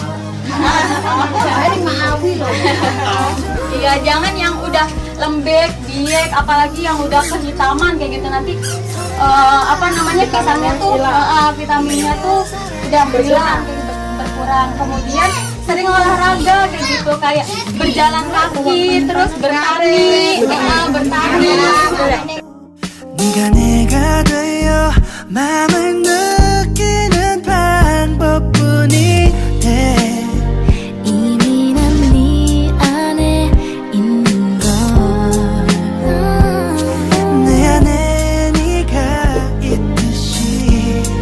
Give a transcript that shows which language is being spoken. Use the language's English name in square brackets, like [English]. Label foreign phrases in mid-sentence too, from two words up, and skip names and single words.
[Indonesian] Iya, jangan yang udah lembek, biek, apalagi yang udah kehitaman kayak gitu, nanti pisangnya tuh vitaminnya tuh udah hilang, berkurang. Kemudian sering olahraga kayak gitu, kayak berjalan kaki, terus bertani. [Korean] 네가 내가 되어 마음을 느끼는 방법뿐인데 이미 난 네 안에 있는 걸 내 안에 네가 있듯이